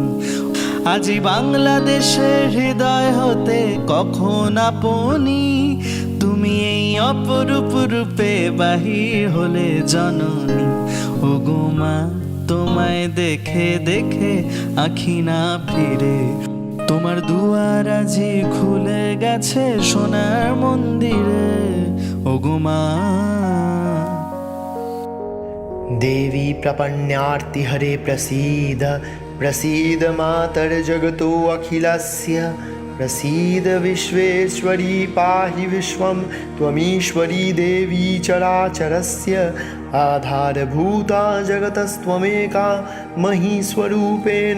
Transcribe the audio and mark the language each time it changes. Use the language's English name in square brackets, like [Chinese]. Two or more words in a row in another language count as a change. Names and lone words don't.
[Bangla] আজি বাংলাদেশের হৃদয় হতে কখন আপনি তুমি এই অপরূপ রূপে বাহির হলে জননী। ও গো মা তোমায় দেখে দেখে আখি না ফিরে, তোমার দুয়ার আজি খুলে গেছে সোনার মন্দিরে। ও গো মা [Sanskrit] देवी प्रपन्नार्ति हरे प्रसीद प्रसीद मातर जगतो अखिलस्य प्रसीद विश्वेश्वरी पाहि विश्वं त्वमीश्वरी देवी चराचरस्य आधारभूता जगतस्त्वमेका महीस्वरूपेण